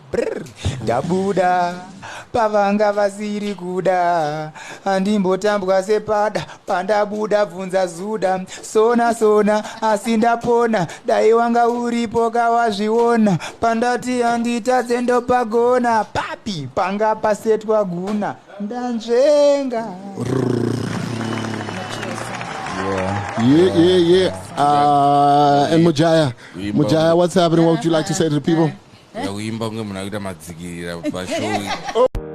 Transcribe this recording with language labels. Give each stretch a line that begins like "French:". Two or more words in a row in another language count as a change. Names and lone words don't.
Shona: Brr, ndabuda, pavanga vasiri kuda, handimbotambwa sepada, pandabuda bvunza zuda, sona sona, asi ndapona, dai wanga uripo kawazviona, pandati handitadze ndopagona, papi, panga pasetwa guna, ndanzvenga.
English: Yeah, yeah, yeah. Uh, and Mujaya, Uimba Mujaya, unge what's happening? What would you like to say to the people?
Shona: Ya, uimba unge munhu akuita madzikirira pashow.